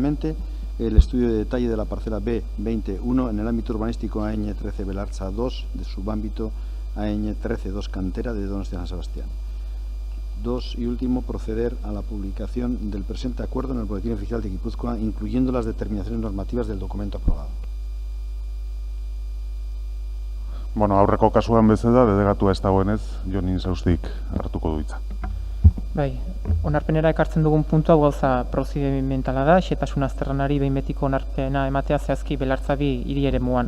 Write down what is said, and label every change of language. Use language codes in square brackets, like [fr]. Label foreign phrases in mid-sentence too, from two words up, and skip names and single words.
[es] Aprobar definitivamente el estudio de detalle de la parcela B21 en el ámbito urbanístico AN 13 Belartza 2, de subámbito AN 13 2 Cantera de Donostia San Sebastián. 2. Y último, proceder a la publicación del presente acuerdo en el Boletín Oficial de Guipúzcoa, incluyendo las determinaciones normativas del documento aprobado. [eu] Bueno, aurreko kasuan bezala, delegatua ez dagoenez, Jon Insaustik hartuko du hitza. Bai, onarpenera ekartzen dugun puntu hau gauza prozedimentala da, xehetasun azterlanari behin betiko onarpena ematea zehazki Belartza bi hiri eremuan.